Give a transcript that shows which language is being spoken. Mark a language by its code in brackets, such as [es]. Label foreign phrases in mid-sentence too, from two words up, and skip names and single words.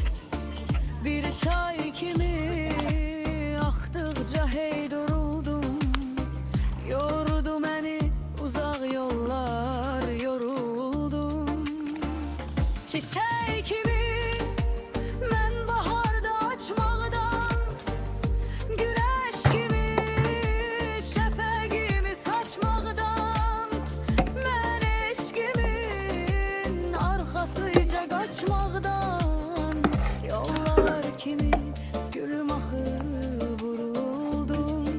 [az] bir çay kimi aktıkça hey duruldum, yordu [tr] beni uzak yollar yoruldum, çiçek gibi ben baharda [az] açmaqdan, [tr] güneş gibi [az] şəfəqimi saçmaqdan, mən eşqimin arxasıca qaçmaqdan, yollar kimi gülüm axı vuruldum.